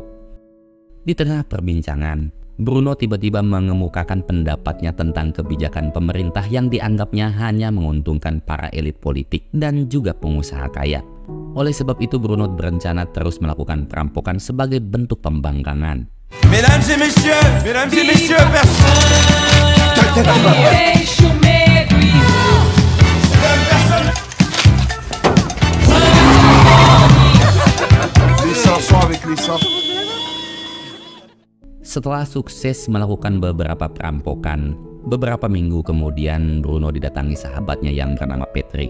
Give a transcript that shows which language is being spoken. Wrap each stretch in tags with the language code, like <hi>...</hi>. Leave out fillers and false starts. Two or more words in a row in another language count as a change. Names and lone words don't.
<id>Di tengah perbincangan, Bruno tiba-tiba mengemukakan pendapatnya tentang kebijakan pemerintah yang dianggapnya hanya menguntungkan para elit politik dan juga pengusaha kaya. Oleh sebab itu, Bruno berencana terus melakukan perampokan sebagai bentuk pembangkangan.</id> <fr>Mesdames et messieurs,</fr> <id>Setelah sukses melakukan beberapa perampokan, beberapa minggu kemudian Bruno didatangi sahabatnya yang bernama Patrick.</id>